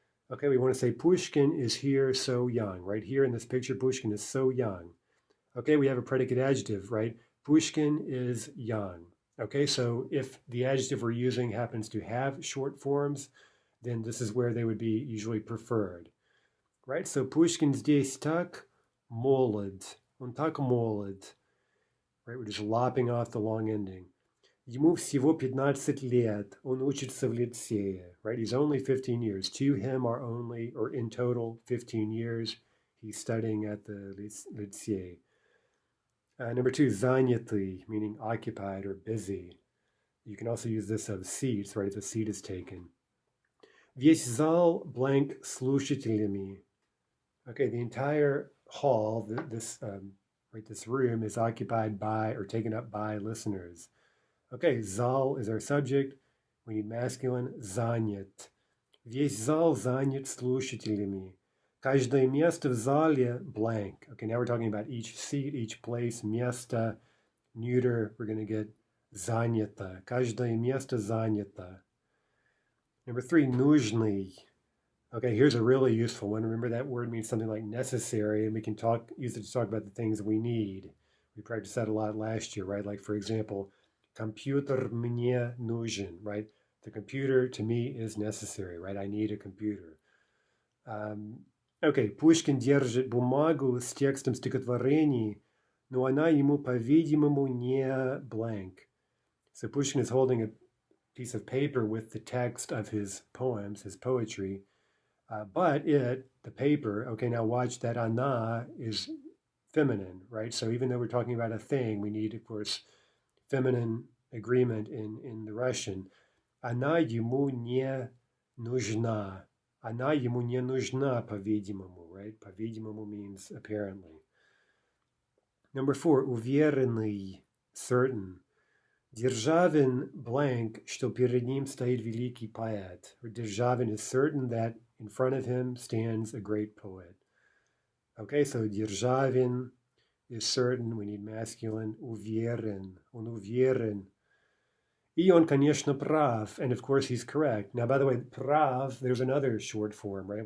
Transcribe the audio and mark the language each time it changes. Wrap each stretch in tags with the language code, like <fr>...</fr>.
<en>Okay, we want to say Pushkin is here so young, right? Here in this picture, Pushkin is so young. Okay, we have a predicate adjective, right? Pushkin is young. Okay, so if the adjective we're using happens to have short forms, then this is where they would be usually preferred, right?</en> <ru>So Pushkin здесь так молод. Он так молод.</ru> <en>Right, we're just lopping off the long ending.</en> <ru>Ему всего 15 лет. Он учится в лицее.</ru> <en>Right, he's only 15 years. To him are only, or in total, 15 years. He's studying at the лицее. Number two, занятый, meaning occupied or busy. You can also use this of seats, right, if a seat is taken.</en> <ru>Весь зал blank слушателями.</ru> <en>Okay, the entire hall, this room is occupied by or taken up by listeners. Okay, zal is our subject. We need masculine, занят.</en> <ru>Весь зал занят слушателями. Каждое место в зале blank.</ru> <en>Okay, now we're talking about each seat, each place, место, neuter, we're going to get занято.</en> <ru>Каждое место занято.</ru> <en>Number three, нужный. Okay, here's a really useful one. Remember that word means something like necessary, and we can use it to talk about the things we need. We practiced that a lot last year, right? Like, for example,</en> <ru>компьютер мне нужен,</ru> <en>right? The computer to me is necessary, right? I need a computer.</en> <ru>Okay, Пушкин держит бумагу с текстом стихотворений, но она ему, по-видимому, не blank.</ru> <en>So Pushkin is holding a piece of paper with the text of his poems, his poetry, but the paper, okay, now watch that она is feminine, right? So even though we're talking about a thing, we need, of course, feminine agreement in the Russian.</en> <ru>Она ему не нужна. Она ему не нужна, по-видимому, right?</ru> <en>По-видимому means apparently. Number four, уверенный, certain.</en> <ru>Державин blank, что перед ним стоит великий поэт.</ru> <en>Or Державин is certain that in front of him stands a great poet. Okay, so Державин is certain. We need masculine.</en> <ru>Уверен. Он уверен. И он, конечно, прав.</ru> <en>And of course, he's correct. Now, by the way, прав, there's another short form, right?</en>